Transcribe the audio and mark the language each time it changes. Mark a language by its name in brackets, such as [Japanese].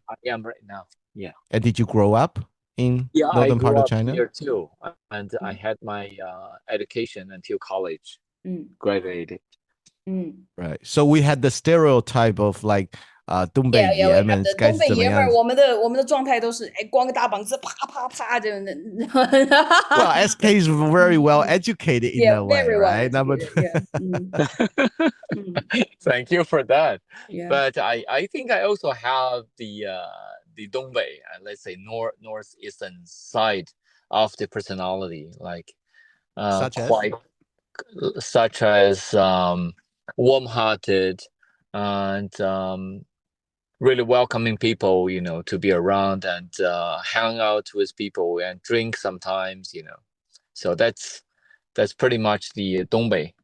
[English] I am right now. Yeah. And did you grow up in northern part of China? I grew up here too, and I had my education until college. Graduated. Right. So we had the stereotype of like [Chinese] 东北爷们该是怎么样？我们的状态都是光个大膀子，啪啪啪这样的。 [English] Well, SK is very well educated in that way, right? Thank you for that. Yeah. But I think I also have the Dongbei, let's say northeastern side of the personality, like such as warm-hearted and really welcoming people, to be around and hang out with people and drink sometimes, So that's pretty much the Dongbei.